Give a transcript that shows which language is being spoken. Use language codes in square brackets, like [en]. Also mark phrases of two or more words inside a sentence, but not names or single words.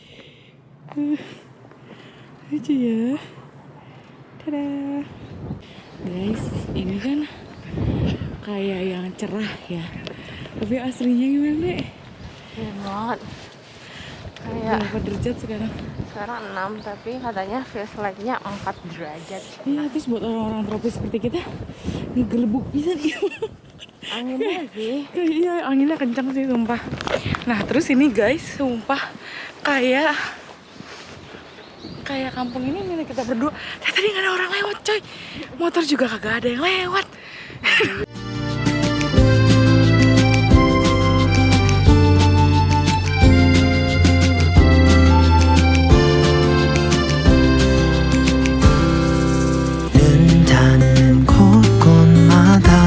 [id] Lucu ya. Tada. Guys, ini kan kayak yang cerah ya. Tapi aslinya gimana deh? Keren banget. Kayak Berapa derajat sekarang? sekarang 6 tapi katanya [en] feels like- [id] nya 4 derajat. Iya, terus buat orang-orang tropis seperti kita ngegelebuk bisa nih. Anginnya sih. Iya, anginnya kencang sih sumpah. Nah, terus ini guys, sumpah kayak kampung ini milik kita berdua. Tadi nggak ada orang lewat, coy. Motor juga kagak ada yang lewat. [ko] 닿는 곳곳마다